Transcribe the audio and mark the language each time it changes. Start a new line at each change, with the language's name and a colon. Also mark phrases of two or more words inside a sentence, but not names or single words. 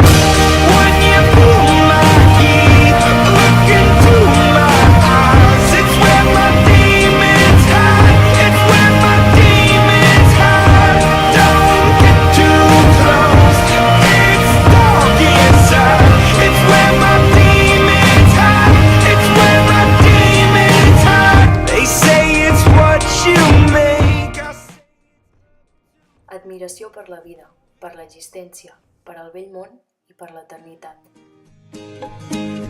English: When you feel my heat, look into my eyes, it's where my demons hide, it's where my demons hide. Don't get too close, it's dark inside, it's where my demons hide, it's where my demons hide. They say it's what you make.
Catalan: Admiració per la vida, per l'existència, per al vell món i per l'eternitat.